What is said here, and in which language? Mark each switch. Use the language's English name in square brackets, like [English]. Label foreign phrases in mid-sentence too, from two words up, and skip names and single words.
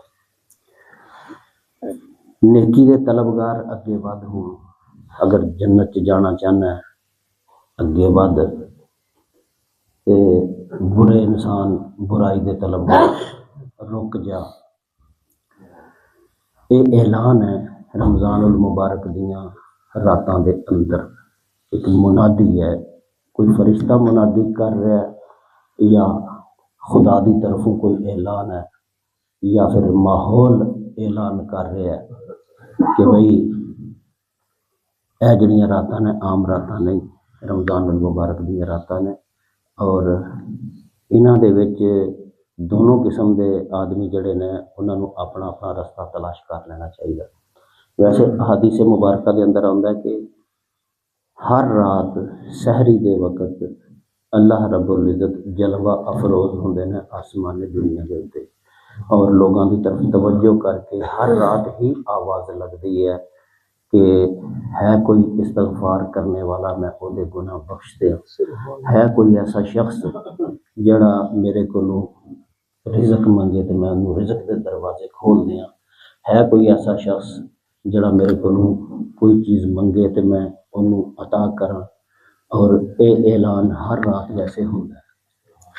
[Punjabi] نیکی دے طلبگار اگے ود ہوں، اگر جنت چ جانا چاہنا ہے اگے ود، تے برے انسان برائی دے طلبگار رک جا۔ یہ اعلان ہے رمضان المبارک دیاں راتاں دے اندر، ایک منادی ہے، کوئی فرشتہ منادی کر رہا ہے یا خدا دی طرفوں کوئی اعلان ہے یا پھر ماحول اعلان کر رہا ہے کہ بھئی اے جڑیاں راتاں نے عام راتاں نہیں، رمضان المبارک دی راتاں نے، اور انہاں دے وچ دونوں قسم دے آدمی جڑے نے انہاں نوں اپنا اپنا رستہ تلاش کر لینا چاہیے۔ ویسے حدیث مبارکہ دے اندر آندا ہے کہ ہر رات سحری دے وقت اللہ رب العزت جلوہ افروز ہوندے نے آسمان دنیا دے اوتے، اور لوگاں دی طرف توجہ کر کے ہر رات ہی آواز لگدی ہے کہ ہے کوئی استغفار کرنے والا، میں او دے گناہ بخش دیا، ہے کوئی ایسا شخص جڑا میرے کولوں رزق منگے تو میں انہوں رزق دے دروازے کھول دیاں، ہے کوئی ایسا شخص جڑا میرے کولوں کوئی چیز منگے تو میں انہوں عطا کراں، اور اے اعلان ہر رات ویسے ہوتا ہے۔